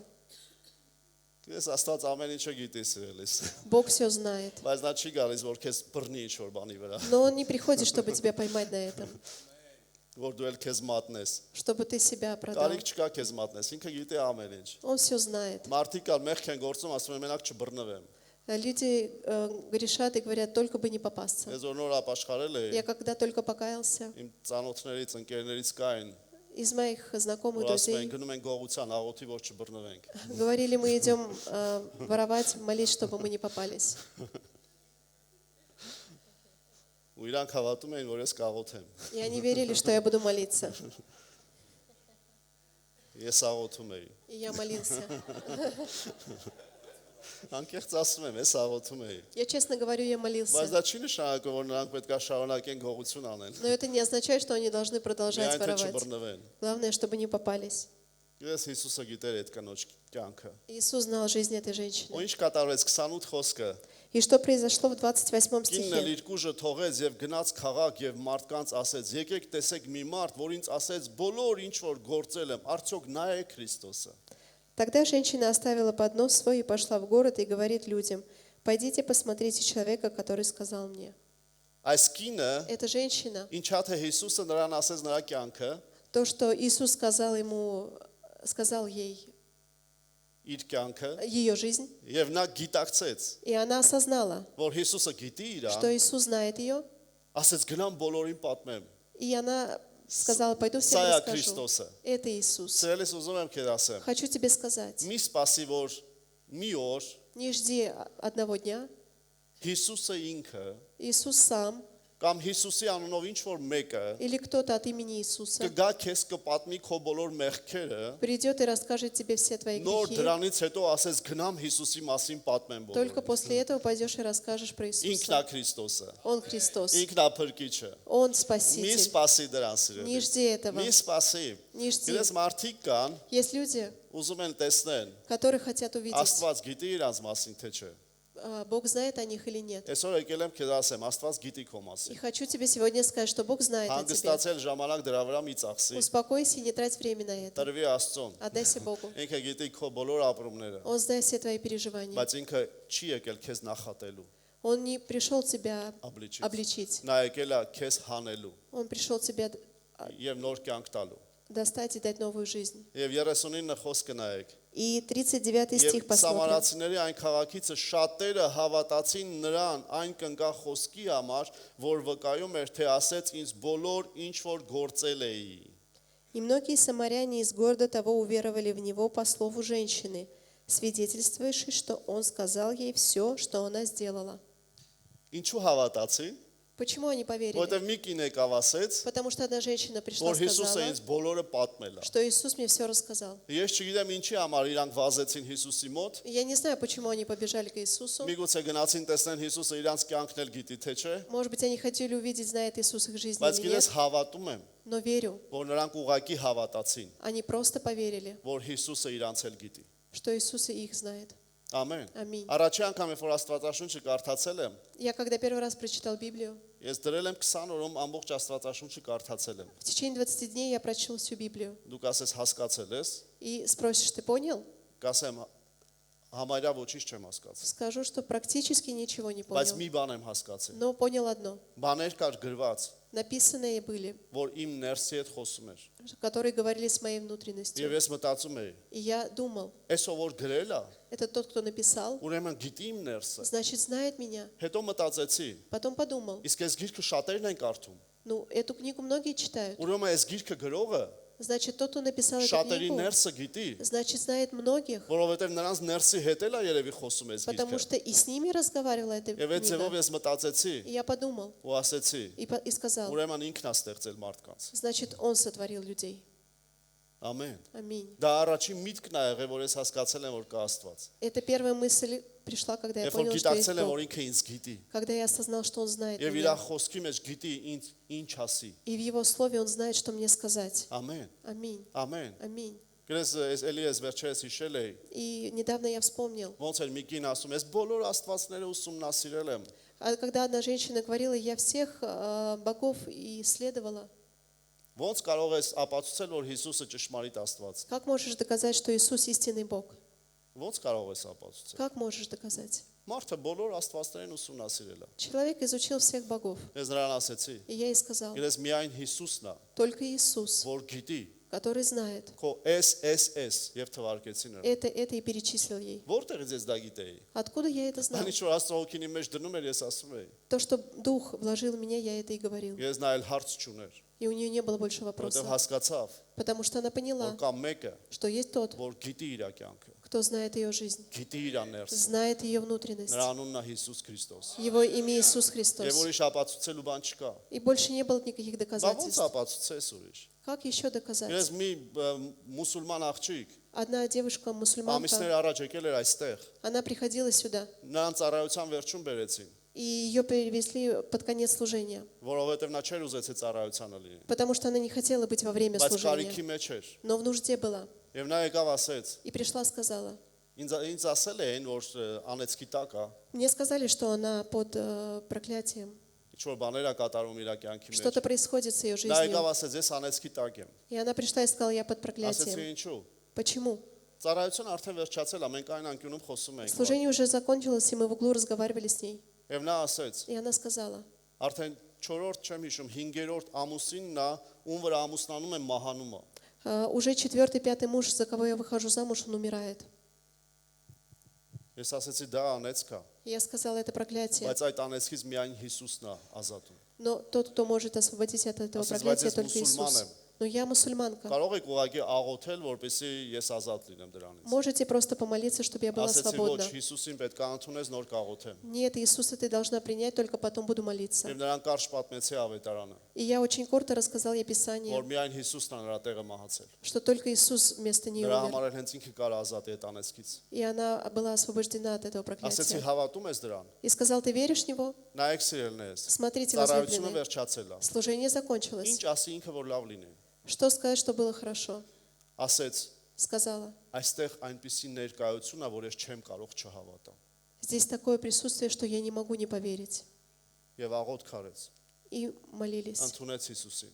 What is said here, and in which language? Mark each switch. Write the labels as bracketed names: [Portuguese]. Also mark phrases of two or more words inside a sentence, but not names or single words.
[Armenian] Ես Աստված ամեն ինչը գիտի սիրելիս։ [Russian] Бог все знает. [Armenian] Բայց նա չի գալիս, որ քեզ բռնի ինչ-որ բանի վրա, [Russian] Но он не приходит, чтобы тебя поймать на этом, [Armenian] որ дու էլ քեզ մատնես։ [Russian] чтобы ты себя продал. [Armenian] Կարիք չկա քեզ մատնես, ինքը գիտի ամեն ինչ։ [Russian] Он все знает. [Armenian] Մարդիկ կան մեղք են գործում, ասում են մենակ չբռնվեմ։ [Russian] Люди грешат и говорят, только бы не попасться. [Armenian] Ես որ նոր ապաշխարել [Russian] Я [Armenian] էի, [Russian] когда только покаялся, [Armenian] իմ ծանոթներից, ընկերներից կային, [Russian] из моих знакомых, [Armenian] որ ասում են [Russian] друзей, [Armenian] գնում են գողության, աղոթի որ չբռնվենք։ [Russian] говорили, мы идем воровать, молить, чтобы мы не попались. [Armenian] Ու իրանք հավատում էին, որ ես կաղոթեմ։ [Russian] И они верили, что я буду молиться. [Armenian] Ես աղոթում էի։ [Russian] И я молился. [Armenian] Անկեղծ ասում եմ, ես աղոթում էի։ [Russian] Я честно говорю, я [Armenian] Բայց [Russian] молился. [Armenian] դա չի նշանակում, որ նրանք պետք է շարունակեն գողություն անեն։ [Russian] Но это не означает, что они должны продолжать [Armenian] Միայն թե [Russian] воровать. [Armenian] չբռնվեն։ [Russian] Главное, чтобы не попались. [Armenian] Ես Հիսուսը գիտեր այդ կնոջ կյանքը։ [Russian] Иисус знал жизнь этой [Armenian] Ու [Russian] женщины. [Armenian] ինչ կատարվեց 28 խոսքը։ [Russian] И что произошло в 28 [Armenian] Կինն էլ [Russian] стихе? [Armenian] իր կուժը թողեց եւ գնաց քաղաք եւ մարդկանց ասեց. Եկեք տեսեք մի մարդ, որ ինձ ասեց բոլոր ինչ որ գործել եմ, արդյոք նա է Քրիստոսը։ [Russian] Тогда женщина оставила поднос свой и пошла в город и говорит людям, пойдите посмотрите человека, который сказал мне. [Armenian] Այս կինը, [Russian] Эта женщина, [Armenian] ինչա թե Հիսուսը նրան ասեց նրա կյանքը, [Russian] то, что Иисус сказал ей [Armenian] իր կյանքը, [Russian] ее жизнь, [Armenian] եւ նա գիտակցեց, [Russian] и она осознала, [Armenian] որ Հիսուսը գիտի իրան, [Russian] что Иисус знает ее, [Armenian] ասեց գնամ բոլորին պատմեմ։ [Russian] и она сказала, пойду всем [Armenian] Սա է [Russian] расскажу. [Armenian] Քրիստոսը։ [Russian] Это Иисус. [Armenian] Սիրելիս ուզում եմ քեզ ասեմ, [Russian] Хочу тебе сказать, [Armenian] մի սպասի որ մի օր [Russian] не жди одного дня, [Armenian] Հիսուսը ինքը [Russian] Иисус сам [Armenian] կամ Հիսուսի անունով ինչ որ մեկը [Russian] или кто-то от имени Иисуса [Armenian] կգա քեզ կպատմի քո բոլոր մեղքերը, [Russian] придет и расскажет тебе все твои [Armenian] նոր [Russian] грехи. [Armenian] դրանից հետո ասես գնամ Հիսուսի մասին պատմեմ [Russian] Только [Armenian] բոլորին։ [Russian] после этого пойдешь и расскажешь про [Armenian] Ինքն է [Russian] Иисуса. [Armenian] Քրիստոսը, [Russian] Он Христос. [Armenian] ինքն է փրկիչը։ [Russian] Он [Armenian] Մի [Russian] Спаситель. [Armenian] սպասի դրան [Russian] Не [Armenian] սիրելի։ [Russian] жди этого. [Armenian] Մի սպասի։ [Russian] Не жди. [Armenian] Գիտես մարդիկ կան, [Russian] Есть люди, [Armenian] ուզում են տեսնեն, [Russian] которые хотят увидеть, [Armenian] Աստված գիտի իրանց մասին թե չէ։ [Russian] Бог знает о них или нет. [Armenian] Այսօր եկել եմ քեզ ասեմ, Աստված գիտի քո [Russian] И [Armenian] մասին։ [Russian] хочу тебе сегодня сказать, что Бог знает о тебе. [Armenian] Հանգստացել ժամանակ դրա վրա մի ծախսի։ [Russian] Успокойся и не трать время на это. [Armenian] Տրվի Աստծուն։ [Russian] Отдайся Богу. [Armenian] Ինքը գիտի քո բոլոր ապրումները, [Russian] Он знает все твои переживания. [Armenian] բայց ինքը չի եկել քեզ նախատելու։ [Russian] Он не пришел тебя Обличить. обличить. [Armenian] Նա եկել է քեզ հանելու [Russian] Он пришел тебя [Armenian] եւ նոր կյանք տալու։ [Russian] достать и дать новую жизнь. [Armenian] Եվ 39 խոսքը նայեք։ [Russian] И 39 стих [Armenian] Եվ [Russian] посмотрим. [Armenian] Սամարացիների այն քաղաքիցը շատերը հավատացին նրան այն կնկա խոսքի համար, որ վկայում էր, թե ասեց ինձ բոլոր ինչ որ գործել էի։ [Russian] И многие самаряне из города того уверовали в него по слову женщины, свидетельствующей, что он сказал ей все, что она сделала. [Armenian] Ինչու հավատացին։ [Russian] Почему они поверили? [Armenian] Որտեւ մի կին եկավ ասեց, [Russian] Потому что одна женщина пришла [Armenian] որ [Russian] и [Armenian] Հիսուսը [Russian] сказала, [Armenian] ինձ բոլորը պատմել է։ [Russian] что Иисус мне все рассказал. [Armenian] Ես չգիտեմ ինչի համար իրանք վազեցին Հիսուսի մոտ։ [Russian] И я не знаю, почему они побежали к Иисусу. [Armenian] Միգուցե գնացին տեսնեն Հիսուսը իրանք կյանքն էլ գիտի թե չէ։ [Russian] Может быть, они хотели увидеть, знает Иисус их жизнь [Armenian] Բայց [Russian] или [Armenian] գիտես [Russian] нет. [Armenian] հավատում եմ, [Russian] Но верю, [Armenian] որ նրանք ուղակի հավատացին, [Russian] они просто поверили, [Armenian] որ Հիսուսը իրանք էլ գիտի։ [Russian] что Иисус и их знает. [Armenian] Ամեն։ Ամին։ Առաջի անգամ երբ որ Աստվածաշունչը կարդացել եմ, [Russian] Я когда первый раз прочитал Библию, [Armenian] ես դրել եմ 20 օրում ամբողջ Աստվածաշունչը կարդացել եմ։ [Russian] в течение 20 дней я прочел всю Библию. [Armenian] Դուք ասես հասկացել ես, [Russian] И спросишь, ты понял? [Armenian] կասեմ համարյա ոչինչ չեմ հասկացել։ [Russian] Скажу, что практически ничего не [Armenian] Բայց [Russian] понял. [Armenian] մի բան եմ հասկացել։ [Russian] Но понял одно. [Armenian] Բաներ կար գրված, [Russian] Написанные были, [Armenian] որ իմ ներսի հետ խոսում էր։ [Russian] которые говорили с моей [Armenian] Եվ [Russian] внутренностью. [Armenian] ես մտածում էի, [Russian] И я думал, [Armenian] այսօր որ գրել է, [Russian] это тот, кто написал, [Armenian] ուրեմն գիտի իմ ներսը։ [Russian] значит, знает меня. [Armenian] Հետո մտածեցի, [Russian] Потом подумал, [Armenian] իսկ այս գիրքը շատերն են կարդում։ [Russian] ну, эту книгу многие читают. [Armenian] Ուրեմն այս գիրքը գրողը [Russian] Значит, тот, кто написал эту [Armenian] շատերի [Russian] книгу, [Armenian] ներսը գիտի, [Russian] значит, знает многих, [Armenian] որովհետև նրանց ներսի հետ էլ է երևի խոսում այս [Russian] потому [Armenian] գիրքը։ [Russian] что и с ними разговаривала эта [Armenian] Եվ այդ ձևով [Russian] книга. [Armenian] ես мտածեցի [Russian] И я подумал [Armenian] ու ասեցի, [Russian] и сказал, [Armenian] ուրեմն ինքն է ստեղծել մարդկանց։ [Russian] значит, Он сотворил людей. [Armenian] Ամեն։ [Russian] Аминь. [Armenian] Դա առաջին միտքն է եղել, որ ես հասկացել եմ, որ կա Աստված։ [Russian] Это первая мысль пришла, когда я [Armenian] Երբ որ [Russian] понял, что есть [Armenian] գիտակցել եմ, որ [Russian] Бог. [Armenian] ինքը ինձ գիտի, [Russian] Когда я осознал, что Он знает [Armenian] եւ իր [Russian] меня. [Armenian] խոսքի մեջ гիտի ինձ ինչ ասի։ [Russian] И в Его Слове Он знает, что мне сказать. [Armenian] Ամեն։ [Russian] Аминь. [Armenian] Ամեն։ [Russian] Аминь. [Armenian] Գրես այս Էլիես վերջերս հիշել էի, [Russian] И недавно я вспомнил, [Armenian] ոնց էր մի կին ասում, ես բոլոր աստվածները ուսումնասիրել եմ։ [Russian] когда одна женщина говорила, я всех богов исследовала. [Armenian] Ոնց կարող ես ապացուցել, որ Հիսուսը ճշմարիտ Աստված։ [Russian] Как можешь доказать, что Иисус истинный Бог? [Armenian] Ոնց կարող ես ապացուցել։ [Russian] Как можешь доказать? [Armenian] Մարդը բոլոր աստվածներին ուսումնասիրել է։ [Russian] Человек изучил всех богов. [Armenian] Ես նրան ասեցի, [Russian] И я ей сказал, [Armenian] գրես միայն Հիսուսն է, [Russian] только Иисус, [Armenian] որ գիտի, [Russian] который знает. [Armenian] քո S եւ թվարկեցի նրան։ [Russian] Это и перечислил ей. [Armenian] Որտեղից ես դա գիտեի։ [Russian] Откуда я это знал? [Armenian] Անի որ Աստծոհոգինի մեջ դնում էր, ես ասում էի։ [Russian] То, что Дух вложил в меня, я это и говорил. [Armenian] Ես նայել հարց չուներ, [Russian] И у нее не было больше [Armenian] որովհետեւ [Russian] вопросов. [Armenian] հասկացավ, [Russian] Потому что она [Armenian] որ [Russian] поняла, [Armenian] կա մեկը, [Russian] что есть тот, [Armenian] որ գիտի իր կյանքը, [Russian] кто знает ее жизнь, [Armenian] գիտի իր ներսը։ [Russian] знает ее внутренность. [Armenian] Նրա անունն է Հիսուս Քրիստոս։ [Russian] Его имя Иисус [Armenian] Եվ [Russian] Христос. [Armenian] ուրիշ ապացուցելու բան չկա։ [Russian] И больше не было никаких [Armenian] Բա ոնց [Russian] доказательств. [Armenian] ապացուցես ուրիշ։ [Russian] Как еще доказать? [Armenian] Ես մի մուսուլման աղջիկ [Russian] Одна девушка, мусульманка, [Armenian] ամիսներ առաջ եկել էր այստեղ։ [Russian] она приходила сюда, [Armenian] Նրան ծառայության վերջում բերեցին, [Russian] и ее перевезли под конец служения, [Armenian] որովհետև նա չէր ուզեցի ծառայությանը լինի։ [Russian] потому что она не хотела быть во время [Armenian] Բայց [Russian] служения, [Armenian] կարիքի մեջ էր։ [Russian] но в нужде была. [Armenian] Եվ նա եկավ ասեց, [Russian] И пришла, сказала, [Armenian] ինձ ասել էին, որ անեցքի տակ է, [Russian] мне сказали, что она под проклятием. [Armenian] ինչ որ բաներ է կատարում իր կյանքի մեջ։ [Russian] Что-то происходит с ее [Armenian] Նա [Russian] жизнью. [Armenian] եկավ ասեց, ես անեցքի տակ եմ։ [Russian] И она пришла и сказала, я под [Armenian] Ասեցի [Russian] проклятием. [Armenian] ինչու։ [Russian] Почему? [Armenian] Ծառայությունը արդեն վերջացել է, մենք այն անկյունում խոսում ենք։ [Russian] Служение уже закончилось, и мы в углу разговаривали с ней. [Armenian] Եվ նա ասեց, [Russian] И она сказала, [Armenian] արդեն 4-րդ չեմ հիշում, 5-րդ ամուսինն է, ում վրա ամուսնանում եմ մահանում է։ [Russian] уже 4-й, 5-й муж, за кого я выхожу замуж, он умирает. [Armenian] Ես ասեցի դա անեցք է, [Russian] И я сказала, это проклятие. [Armenian] բայց այդ անեցքից միայն Հիսուսն է азатում։ [Russian] Но тот, кто может освободить от этого [Armenian] Ասես, [Russian] проклятия, [Armenian] բայց ես [Russian] только [Armenian] մուսուլման [Russian] Иисус. [Armenian] եմ։ [Russian] Но я мусульманка. [Armenian] Կարող եք ուղղակի աղոթել, որպեսզի ես ազատ լինեմ դրանից։ [Russian] Можете просто помолиться, чтобы я была [Armenian] Ասեցի ոչ, [Russian] свободна. [Armenian] Հիսուսին պետք է ընդունես, նոր կաղոթեմ։ [Russian] Нет, Иисуса ты должна принять, только потом буду молиться. [Armenian] Եվ նրան կարճ պատմեցի ավետարանը, [Russian] И я очень коротко рассказал ей [Armenian] որ [Russian] Писание, [Armenian] միայն Հիսուսն է նրա տեղը մահացել։ [Russian] что только Иисус вместо нее [Armenian] Նրա [Russian] умер. [Armenian] համար էլ հենց ինքը կար ազատ այդ անեցքից։ [Russian] И она была освобождена от этого [Armenian] Ասեցի [Russian] проклятия. [Armenian] հավատում ես դրան։ [Russian] И сказал, ты веришь в Него? [Armenian] Նայեք սիրելիներս։ [Russian] Смотрите, [Armenian] Ծառայությունը [Russian] возлюбленные, [Armenian] վերջացել է։ [Russian] служение закончилось. [Armenian] Ինչ ասի ինքը որ լավ լինի։ [Russian] Что сказать, что было хорошо? [Armenian] Ասեց, [Russian] Сказала, [Armenian] այստեղ այնպիսի ներկայություն է, որ ես չեմ կարող չհավատամ։ [Russian] здесь такое присутствие, что я не могу не поверить. [Armenian] Եվ աղոթք արեց։ [Russian] И молились. [Armenian] Ընդունեց Հիսուսին։